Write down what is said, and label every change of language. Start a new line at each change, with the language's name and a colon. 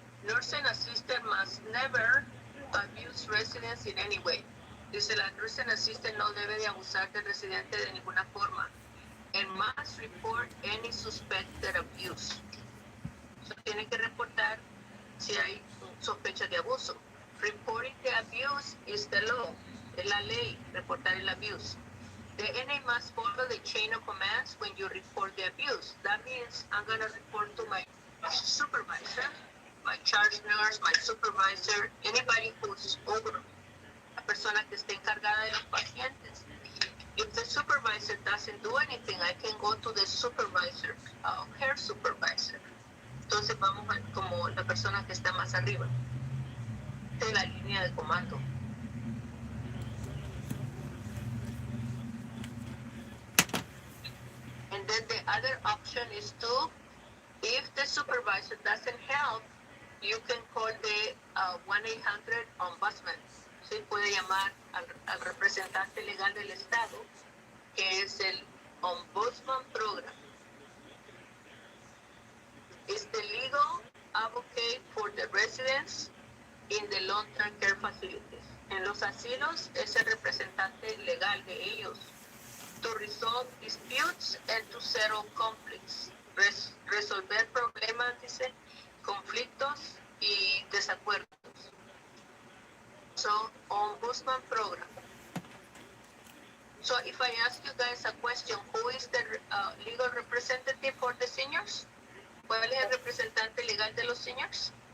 English: Nursing assistant must never abuse residents in any way.
Spanish: Dice, la nursing assistant no debe de abusar del residente de ninguna forma.
English: And must report any suspected abuse.
Spanish: So, tiene que reportar si hay sospecha de abuso.
English: Reporting the abuse is the law.
Spanish: Es la ley, reportar el abuse.
English: The NA must follow the chain of commands when you report the abuse. That means I'm going to report to my supervisor, my charge nurse, my supervisor, anybody who's over,
Spanish: la persona que esté encargada de los pacientes.
English: If the supervisor doesn't do anything, I can go to the supervisor, her supervisor.
Spanish: Entonces vamos a, como la persona que está más arriba de la línea de comando.
English: And then the other option is to, if the supervisor doesn't help, you can call the 1-800 ombudsman.
Spanish: usted puede llamar al representante legal del Estado, que es el Ombudsman Program.
English: It's the legal advocate for the residents in the long-term care facilities.
Spanish: En los asilos es el representante legal de ellos.
English: To resolve disputes and to settle conflicts.
Spanish: Resolver problemas, dice, conflictos y desacuerdos.
English: So, Ombudsman Program. So, if I ask you guys a question, who is the legal representative for the seniors?
Spanish: ¿Cuál es el representante legal de los seniors?